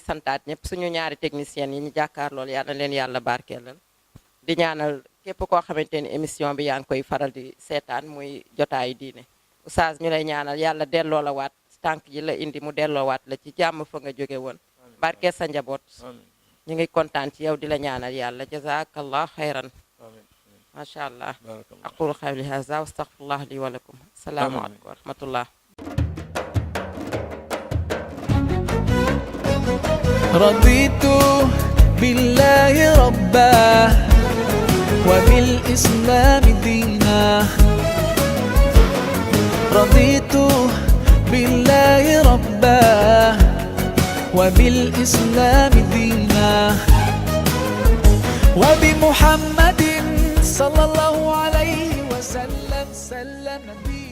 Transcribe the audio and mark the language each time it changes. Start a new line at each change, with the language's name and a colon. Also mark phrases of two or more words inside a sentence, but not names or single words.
Wolof: santaat ñëpp suñu ñaari techniciens yi ñu jàkkaar loolu yal na leen yàlla barkeelal di ñaanal képp koo xamante ni émission bi yaa ngi koy faral di seetaan muy jotaayu diine oustaz ñu lay ñaanal yàlla delloo la waat tànk yi la indi mu delloo waat la ci jàmm fa nga jóge woon barkeel sa njaboot ñu ngi kontaan ci yow di la ñaanal yàlla
Arabic: جزاك الله خيرا ما شاء الله أقول قولي هذا وأستغفر الله لي ولكم السلام عليكم ورحمة الله رضيت بالله ربا وبالإسلام دينا رضيت بالله ربا وبالإسلام دينا وبمحمد صلى الله عليه وسلم